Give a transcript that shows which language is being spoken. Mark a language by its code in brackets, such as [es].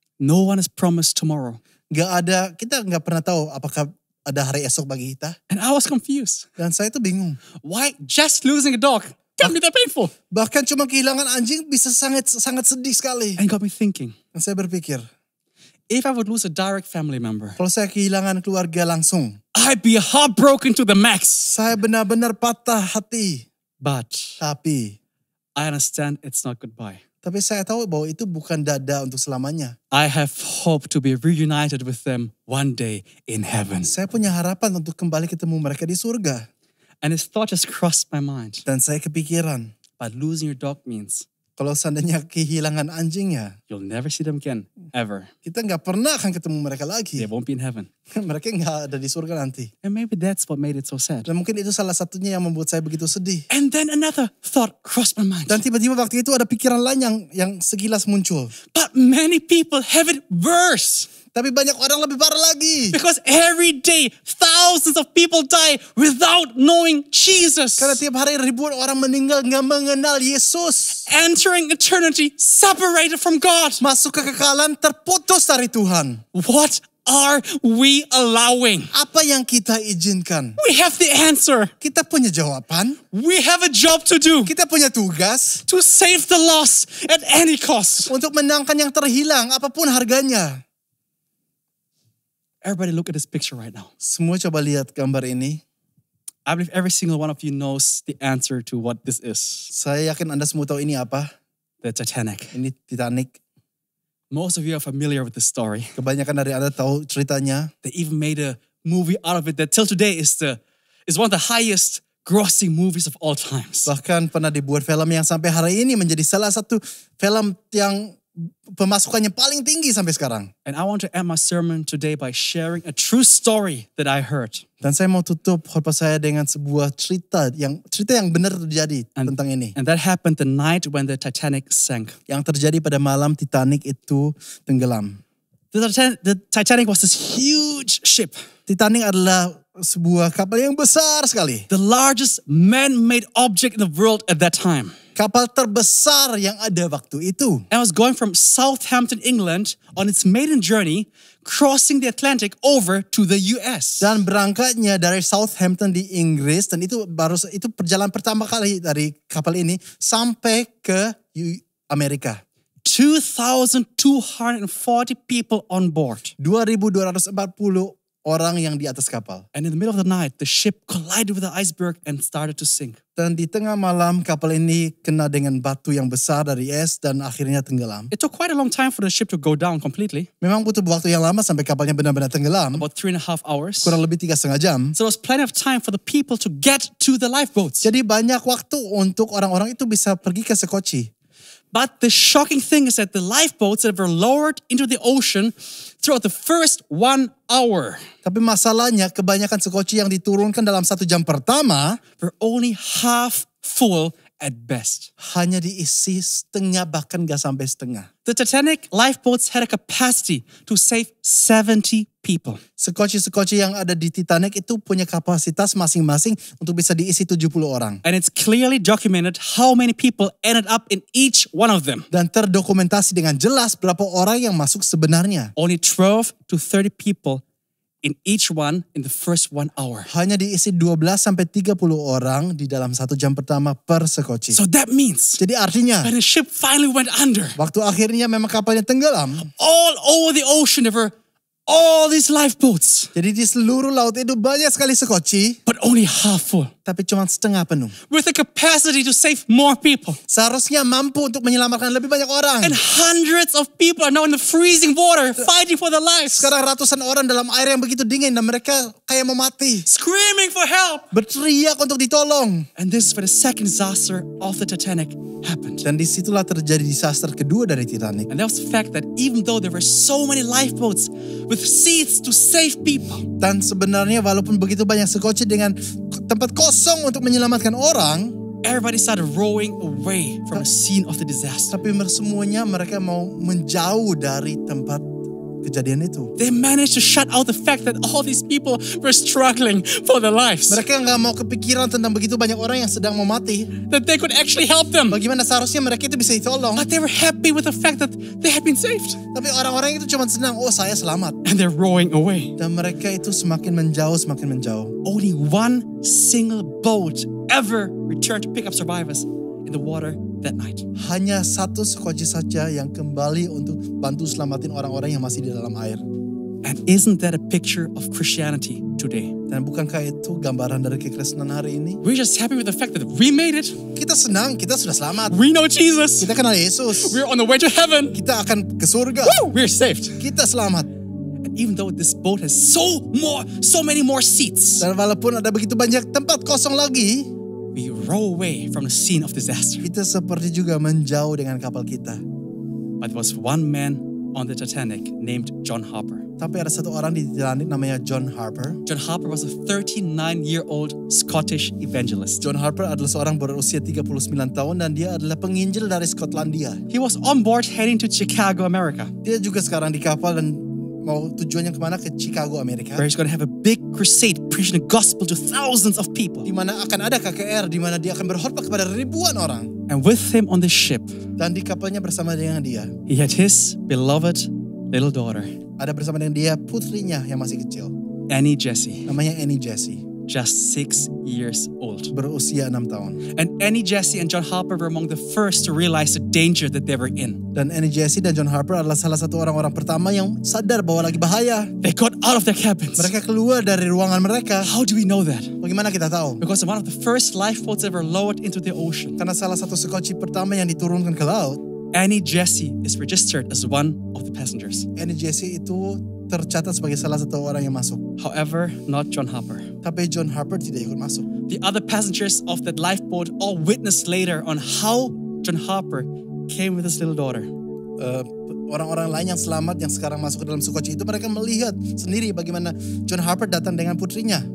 [en] No one is promised tomorrow. [id] Gak ada, kita gak pernah tahu apakah ada hari esok bagi kita. [en] And I was confused. [id] Dan saya tuh bingung. [en] Why just losing a dog can be that painful? [id] Bahkan cuma kehilangan anjing bisa sangat sedih sekali. [en] And got me thinking, [id] Dan saya berpikir, [en] if I would lose a direct family member, [id] kalau saya kehilangan keluarga langsung, [en] I'd be heartbroken to the max. [id] saya benar-benar patah hati. [en] But [id] Tapi [en] I understand it's not goodbye. [id] saya tahu bahwa itu bukan dada untuk selamanya. [en] I have hope to be reunited with them one day in heaven. [id] Saya punya harapan untuk kembali ketemu mereka di surga. [en] And this thought just crossed my mind. [id] Dan saya kepikiran, [en] But losing your dog means [id] kalau seandainya kehilangan anjingnya, [en] you'll never see them again, ever. [id] kita gak pernah akan ketemu mereka [en] They [id] lagi. [en] won't be in heaven. [id] Mereka gak ada di surga nanti. [en] And maybe that's what made it so sad. [id] Dan mungkin itu salah satunya yang membuat saya begitu sedih. [en] And then another thought crossed my mind. [id] Dan tiba-tiba waktu itu ada pikiran lain yang sekilas muncul. [en] But many people have it worse. [id] Tapi banyak orang lebih parah lagi. [en] Because every day, thousands of people die without knowing Jesus. [id] Karena tiap hari ribuan orang meninggal gak mengenal Yesus. [en] Entering eternity separated from God. [id] Masuk ke kekekalan terputus dari Tuhan. [en] What are we allowing? [id] Apa yang kita izinkan? [en] We have the answer. [id] Kita punya jawaban. [en] We have a job to do. [id] Kita punya tugas. [en] To save the lost at any cost. [id] Untuk menangkan yang terhilang apapun harganya. [en] Everybody look at this picture right now. [id] Semua coba lihat gambar ini. [en] I believe every single one of you knows the answer to what this is. [id] Saya yakin Anda semua tahu ini apa. [en] The Titanic. [id] Ini Titanic. [en] Most of you are familiar with the story. [id] Kebanyakan dari Anda tahu ceritanya. [en] They even made a movie out of it that till today is one of the highest grossing movies of all times. [id] Bahkan pernah dibuat film yang sampai hari ini menjadi salah satu film yang pemasukannya paling tinggi sampai sekarang. [en] And I want to end my sermon today by sharing a true story that I heard. [id] Dan saya mau tutup khotbah saya dengan sebuah cerita yang benar terjadi tentang ini. [en] And that happened the night when the Titanic sank. [id] Yang terjadi pada malam Titanic itu tenggelam. [en] The Titanic was this huge ship. [id] Titanic adalah sebuah kapal yang besar sekali. [en] The largest man-made object in the world at that time. [id] Kapal terbesar yang ada waktu itu. [en] And was going from Southampton, England on its maiden journey, crossing the Atlantic over to the US. [id] Dan berangkatnya dari Southampton di Inggris, dan itu perjalanan pertama kali dari kapal ini sampai ke Amerika. [en] 2,240 people on board. [id] 2.240 orang yang di atas kapal. [en] And in the middle of the night, the ship collided with the iceberg and started to sink. [id] Dan di tengah malam kapal ini kena dengan batu yang besar dari es dan akhirnya tenggelam. [en] It took quite a long time for the ship to go down completely. [id] Memang butuh waktu yang lama sampai kapalnya benar-benar tenggelam. [en] About 3.5 hours. [id] Kurang lebih 3,5 jam. [en] So there was plenty of time for the people to get to the lifeboats. [id] Jadi banyak waktu untuk orang-orang itu bisa pergi ke Sekoci. [en] But the shocking thing is that the lifeboats that were lowered into the ocean throughout the first 1 hour [id] Tapi masalahnya kebanyakan Sekoci yang diturunkan dalam 1 jam pertama [en] were only half full at best. [id] hanya diisi setengah, bahkan gak sampai setengah. [en] The Titanic lifeboats had a capacity to save 70 people. [id] Sekoci yang ada di Titanic itu punya kapasitas masing-masing untuk bisa diisi 70 orang. [en] And it's clearly documented how many people ended up in each one of them. [id] Dan terdokumentasi dengan jelas berapa orang yang masuk sebenarnya. [en] Only 12 to 30 people in each one in the first 1 hour. [id] Hanya diisi 12 sampai 30 orang di dalam 1 jam pertama per Sekoci. [en] So that means [id] Jadi artinya [en] when the ship finally went under, [id] waktu akhirnya memang kapalnya tenggelam. [en] all over the ocean there were all these lifeboats, [id] Jadi di seluruh laut itu banyak sekali Sekoci, [en] but only half full, [id] tapi cuma setengah penuh. [en] with the capacity to save more people. [id] Seharusnya mampu untuk menyelamatkan lebih banyak orang. [en] And hundreds of people are now in the freezing water fighting for their lives, [id] Sekarang ratusan orang dalam air yang begitu dingin dan mereka kayak mau mati. [en] screaming for help. [id] Berteriak untuk ditolong. [en] And this is where the second disaster of the Titanic happened. [id] Dan disitulah terjadi disaster kedua dari Titanic. [en] And that was the fact that even though there were so many lifeboats with seats to save people, [id] Dan sebenarnya walaupun begitu banyak Sekoci dengan tempat kosong untuk menyelamatkan orang, [en] everybody started rowing away from the scene of the disaster. [id] tapi semuanya mereka mau menjauh dari tempat kejadian itu. [en] They managed to shut out the fact that all these people were struggling for their lives, [id] Mereka nggak mau kepikiran tentang begitu banyak orang yang sedang mau mati. [en] that they could actually help them. [id] Bagaimana seharusnya mereka itu bisa ditolong. [en] But they were happy with the fact that they had been saved. [id] Tapi orang-orang itu cuma senang, oh saya selamat. [en] And they're rowing away. [id] Dan mereka itu semakin menjauh. [en] Only one single boat ever returned to pick up survivors in the water that night. [id] Hanya satu Sekoci saja yang kembali untuk bantu selamatin orang-orang yang masih di dalam air. [en] And isn't that a picture of Christianity today? [id] Dan bukankah itu gambaran dari kekristenan hari ini? [en] We're just happy with the fact that we made it. [id] Kita senang, kita sudah selamat. [en] We know Jesus. [id] Kita kenal Yesus. [en] We're on the way to heaven. [id] Kita akan ke surga. [en] We're saved. [id] Kita selamat. [en] And even though this boat has so many more seats, [id] Dan walaupun ada begitu banyak tempat kosong lagi, [en] we row away from the scene of disaster. [id] kita seperti juga menjauh dengan kapal kita. [en] But there was one man on the Titanic named John Harper. [id] Tapi ada satu orang di Titanic namanya John Harper. [en] John Harper was a 39-year-old Scottish evangelist. [id] John Harper adalah seorang berusia 39 tahun dan dia adalah penginjil dari Skotlandia. [en] He was on board heading to Chicago, America, [id] Dia juga sekarang di kapal dan mau tujuannya kemana? Ke Chicago, Amerika. [en] where he's going to have a big crusade preaching the gospel to thousands of people. [id] Di mana akan ada KKR, di mana dia akan berkhotbah kepada ribuan orang. [en] And with him on the ship, [id] Dan di kapalnya bersama dengan dia, [en] he had his beloved little daughter, [id] ada bersama dengan dia putrinya yang masih kecil. [en] Annie Jessie, [id] Namanya Annie Jessie, [en] just 6 years old. [id] berusia 6 tahun. [en] And Annie Jessie and John Harper were among the first to realize the danger that they were in. [id] Dan Annie Jessie dan John Harper adalah salah satu orang-orang pertama yang sadar bahwa lagi bahaya. [en] They got out of their cabins. [id] Mereka keluar dari ruangan mereka. [en] How do we know that? [id] Bagaimana kita tahu? [en] Because one of the first lifeboats ever lowered into the ocean, [id] Karena salah satu Sekoci pertama yang diturunkan ke laut, [en] Annie Jessie is registered as one of the passengers. [id] Annie Jessie itu tercatat sebagai salah satu orang yang masuk. [en] However, not John Harper. [id] Tapi John Harper tidak ikut masuk. [en] The other passengers of that lifeboat all witnessed later on how John Harper came with his little daughter. [id] orang-orang lain yang selamat yang sekarang masuk ke dalam Sukkochi itu, mereka melihat sendiri bagaimana John Harper datang dengan putrinya.